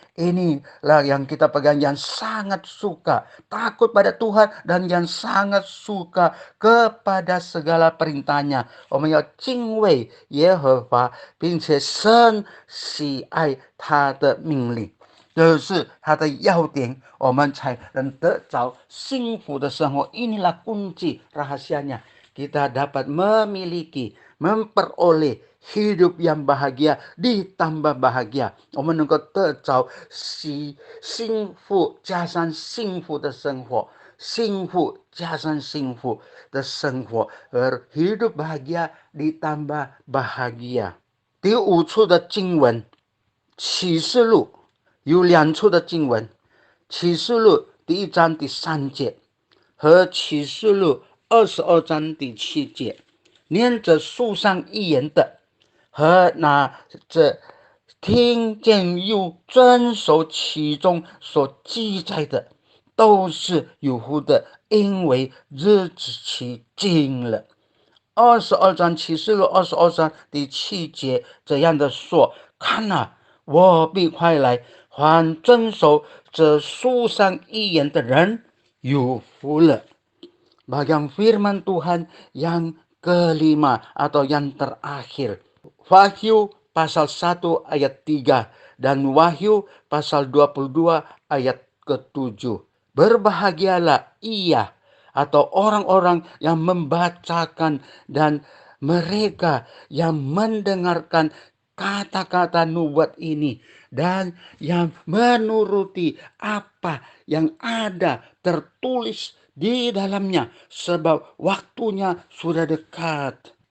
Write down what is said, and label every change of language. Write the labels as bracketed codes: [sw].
[id] Inilah yang kita pegang, yang sangat suka, takut pada Tuhan, dan yang sangat suka kepada segala perintahnya. [zh] 我们要敬畏耶和华，并且深喜爱他的命令。这是它的要点，我们才能得着幸福的生活。 [id] Inilah kunci rahasianya. Kita dapat memiliki, memperoleh hidup yang bahagia, ditambah bahagia. [zh] 我们能够得着幸福加上幸福的生活，幸福加上幸福的生活，而 [id] hidup bahagia ditambah bahagia。 [zh] 第五处的经文，启示录。有两处的经文，启示录第1章第3节和启示录22章第7节，念着书上预言的和那这听见又遵守其中所记载的，都是有福的，因为日子期近了。 22章启示录22章第7节这样的说：看啊，我必快来，凡遵守这书上预言的人有福了。 [id] Bagian firman Tuhan yang kelima atau yang terakhir, Wahyu pasal 1 ayat 3 dan Wahyu pasal 22 ayat ke-7. Berbahagialah ia atau orang-orang yang membacakan dan mereka yang mendengarkan kata-kata nubuat ini dan yang menuruti apa yang ada tertulis di dalamnya, sebab waktunya sudah dekat.